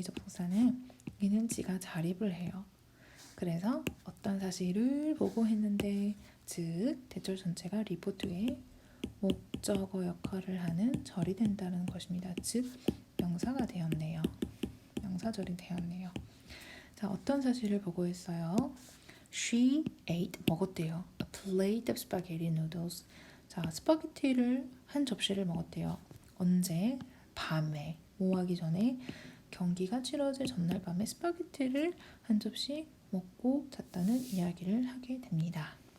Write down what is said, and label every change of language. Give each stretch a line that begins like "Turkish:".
Korean: 이 접속사는 얘는 지가 자립을 해요. 그래서 어떤 사실을 보고했는데 즉 대절 전체가 리포트의 목적어 역할을 하는 절이 된다는 것입니다. 즉 명사가 되었네요. 명사절이 되었네요. 자, 어떤 사실을 보고했어요?
English: She ate
Korean: 먹었대요.
English: A plate of spaghetti noodles.
Korean: 자, 스파게티를 한 접시를 먹었대요. 언제? 밤에. 뭐 하기 전에? 경기가 치러질 전날 밤에 스파게티를 한 접시 먹고 잤다는 이야기를 하게 됩니다.